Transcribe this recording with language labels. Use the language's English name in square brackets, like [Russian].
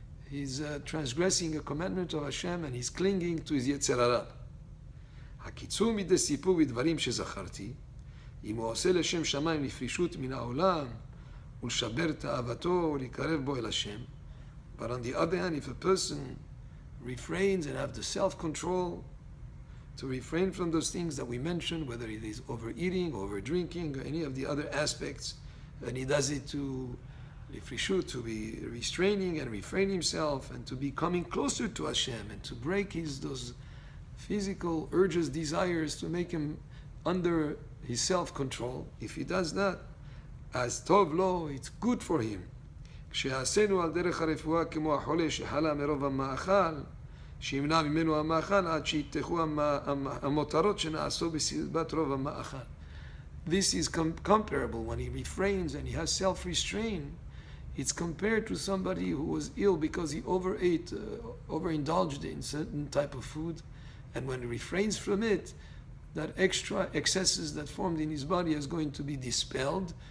[English] He's transgressing a commandment of Hashem and he's clinging to his Yetzer Hara. [Hebrew] הקיצור מדי סיפור ודברים שזכרתי, אם הוא עושה לשם שמיים לפרישות מן העולם ולשבר תאוותו ולקרב בו אל השם. [English] But on the other hand, if a person refrains and have the self-control to refrain from those things that we mentioned, whether it is overeating, over-drinking, or any of the other aspects, and he does it to be restraining and refrain himself, and to be coming closer to Hashem, and to break those physical urges, desires, to make him under his self-control. If he does that, as tov lo, it's good for him. [Hebrew] כשיעשינו על דרך הרפואה כמו החולה שחלה מרוב המאכל, שימנע ממנו המאכל עד שיתחו המותרות שנעשו בסביבת רוב המאכל. [English] This is comparable when he refrains and he has self-restraint. It's compared to somebody who was ill because he overate, overindulged in certain type of food, and when he refrains from it, that extra excesses that formed in his body is going to be dispelled.